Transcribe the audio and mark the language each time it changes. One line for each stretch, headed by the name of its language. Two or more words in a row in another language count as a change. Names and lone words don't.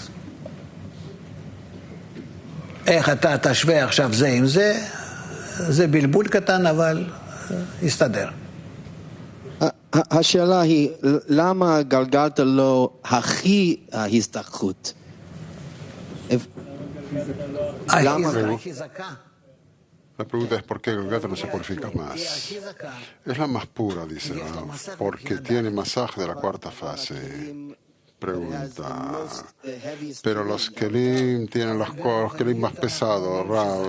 Hebrew: איך אתה תשווה עכשיו זה עם זה, זה בלבול קטן אבל יסתדר. השאלה היא, למה גלגלת לא הכי הזדככות?
Spanish: La pregunta es por qué Golgata no se purifica más. Es la más pura, dice Rab, porque tiene masaje de la cuarta fase. Pregunta. Pero los Kelim tienen los Kelim más pesados, Rab.